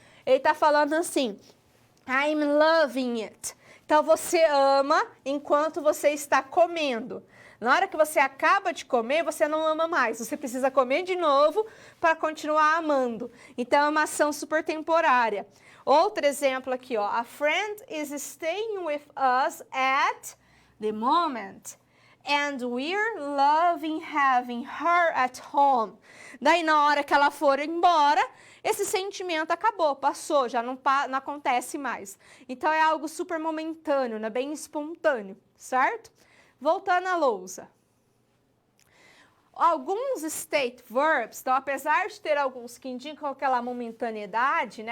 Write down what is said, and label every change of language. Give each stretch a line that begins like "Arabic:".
Portuguese: Ele está falando assim,
English: I'm loving it.
Portuguese: Então, você ama enquanto você está comendo. Na hora que você acaba de comer, você não ama mais. Você precisa comer de novo para continuar amando. Então, é uma ação super temporária. Outro exemplo aqui, ó.
English: A friend is staying with us at the moment. And we're loving having her at home.
Portuguese: Daí, na hora que ela for embora, esse sentimento acabou, passou, já não acontece mais. Então, é algo super momentâneo, né? Bem espontâneo, certo? Voltando à lousa. Alguns state verbs, então, apesar de ter alguns que indicam aquela momentaneidade, né?